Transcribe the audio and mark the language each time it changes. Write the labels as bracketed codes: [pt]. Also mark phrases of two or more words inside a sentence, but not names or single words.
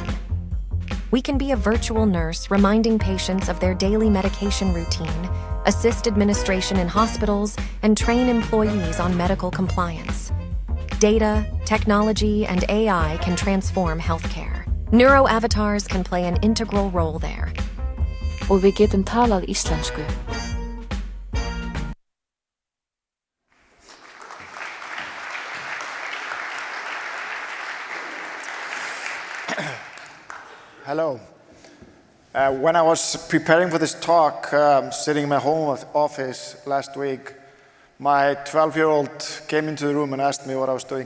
[en] We can be a virtual nurse reminding patients of their daily medication routine, assist administration in hospitals, and train employees on medical compliance. Data, technology, and AI can transform healthcare. Neuro-avatars can play an integral role there. [is] Og við getum talað íslensku. [en] Hello. When I was preparing for this talk, sitting in my home office last week, my 12-year-old came into the room and asked me what I was doing.